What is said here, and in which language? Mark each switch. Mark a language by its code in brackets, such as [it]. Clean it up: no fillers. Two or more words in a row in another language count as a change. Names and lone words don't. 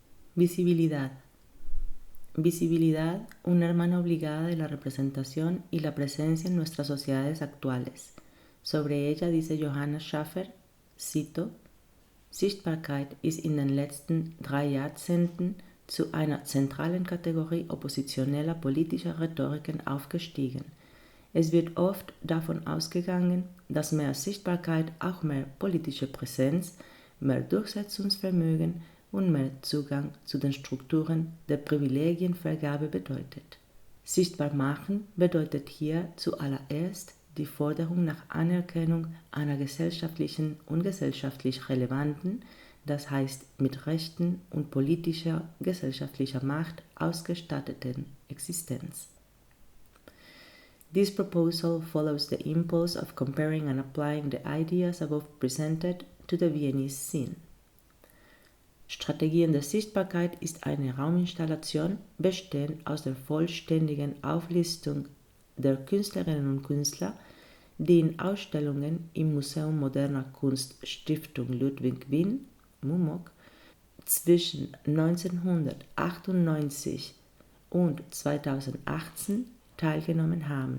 [es] Visibilidad. Visibilidad, una hermana obligada de la representación y la presencia en nuestras sociedades actuales. Sobre ella dice Johanna Schaffer, cito, [de] Sichtbarkeit ist in den letzten 3 Jahrzehnten zu einer zentralen Kategorie oppositioneller politischer Rhetoriken aufgestiegen. Es wird oft davon ausgegangen, dass mehr Sichtbarkeit auch mehr politische Präsenz, mehr Durchsetzungsvermögen und mehr Zugang zu den Strukturen der Privilegienvergabe bedeutet. Sichtbar machen bedeutet hier zuallererst die Forderung nach Anerkennung einer gesellschaftlichen und gesellschaftlich relevanten, das heißt mit Rechten und politischer, gesellschaftlicher Macht ausgestatteten Existenz. [en] This proposal follows the impulse of comparing and applying the ideas above presented to the Viennese scene. [de] Strategien der Sichtbarkeit ist eine Rauminstallation, bestehend aus der vollständigen Auflistung der Künstlerinnen und Künstler, die in Ausstellungen im Museum moderner Kunst Stiftung Ludwig Wien, mumok, zwischen 1998 und 2018 teilgenommen haben.